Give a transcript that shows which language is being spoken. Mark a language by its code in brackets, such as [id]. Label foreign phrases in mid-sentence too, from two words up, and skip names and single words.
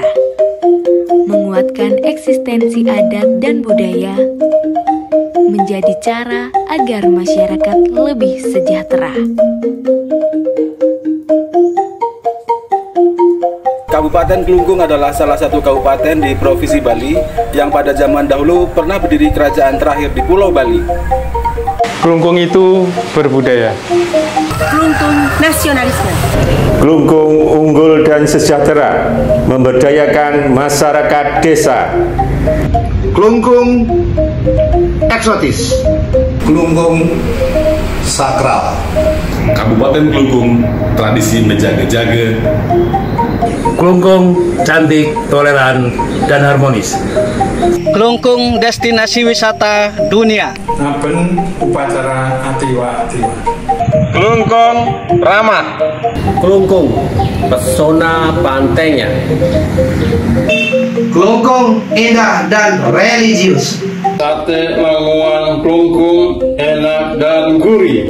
[id] Menguatkan eksistensi adat dan budaya menjadi cara agar masyarakat lebih sejahtera. Kabupaten Klungkung adalah salah satu kabupaten di Provinsi Bali yang pada zaman dahulu pernah berdiri kerajaan terakhir di Pulau Bali. Klungkung itu berbudaya. Klungkung nasionalisme. Klungkung unggul dan sejahtera, memberdayakan masyarakat desa. Klungkung eksotis. Klungkung sakral. Kabupaten Klungkung tradisi menjaga-jaga. Klungkung cantik, toleran, dan harmonis. Klungkung destinasi wisata dunia. Ngaben upacara atiwa-atiwa. Klungkung ramah. Klungkung pesona pantainya. Klungkung indah dan religius. Sate laluan Klungkung enak dan gurih.